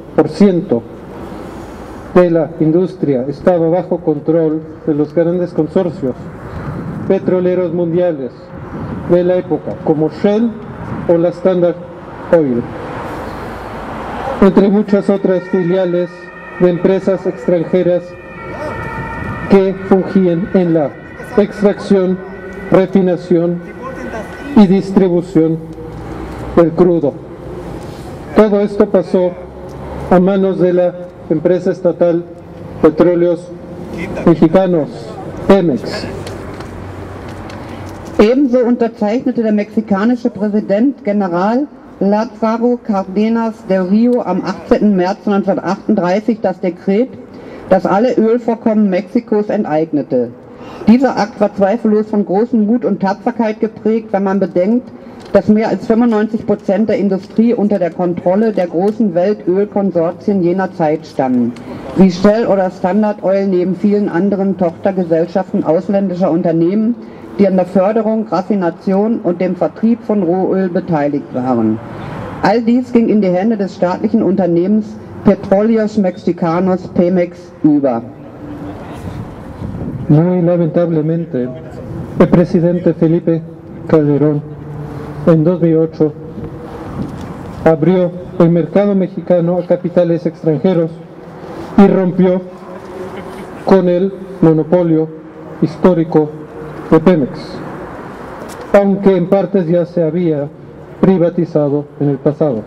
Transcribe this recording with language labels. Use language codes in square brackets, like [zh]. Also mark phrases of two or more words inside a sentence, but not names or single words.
[es] de la industria estaba bajo control de los grandes consorcios petroleros mundiales de la época, como Shell o la Standard Oil, entre muchas otras filiales de empresas extranjeras que fungían en la extracción, refinación y distribución del crudo. Todo esto pasó a manos de la empresa estatal Petróleos Mexicanos, Pemex. [de] Ebenso unterzeichnete der mexikanische Präsident General Lázaro Cárdenas del Río am 18. März 1938 das Dekret, das alle Ölvorkommen Mexikos enteignete. Dieser Akt war zweifellos von großem Mut und Tapferkeit geprägt, wenn man bedenkt, dass mehr als 95% der Industrie unter der Kontrolle der großen Weltölkonsortien jener Zeit standen, wie Shell oder Standard Oil neben vielen anderen Tochtergesellschaften ausländischer Unternehmen, die an der Förderung, Raffination und dem Vertrieb von Rohöl beteiligt waren. All dies ging in die Hände des staatlichen Unternehmens Petróleos Mexicanos, Pemex, über. [es] Muy lamentablemente, el presidente Felipe Calderón en 2008 abrió el mercado mexicano a capitales extranjeros y rompió con el monopolio histórico de Pemex, aunque en partes ya se había privatizado en el pasado.